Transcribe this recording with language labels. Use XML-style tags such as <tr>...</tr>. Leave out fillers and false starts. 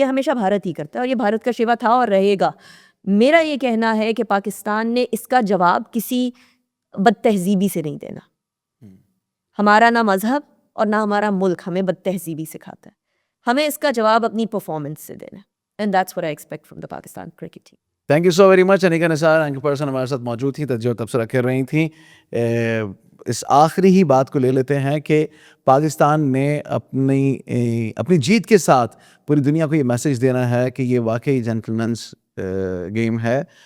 <ur>یہ ہمیشہ بھارت ہی کرتا ہے اور یہ بھارت کا شیوا تھا اور رہے گا. میرا یہ کہنا ہے کہ پاکستان نے اس کا جواب کسی بد تہذیبی سے نہیں دینا. ہمارا نہ مذہب اور نہ ہمارا ملک ہمیں بد تہذیبی سکھاتا ہے. ہمیں اس کا جواب اپنی پرفارمنس سے دینا.</ur> <en>And that's what I expect from the Pakistan cricket team. Thank you so very much.</en> <ur>انیکا Nisar anchor person ہمارے ساتھ موجود تھیں, تجزیہ و تبصرہ کر رہی تھیں. اس آخری ہی بات کو لے لیتے ہیں کہ پاکستان نے اپنی جیت کے ساتھ پوری دنیا کو یہ میسج دینا ہے کہ یہ واقعی جینٹلمینس گیم ہے,</ur>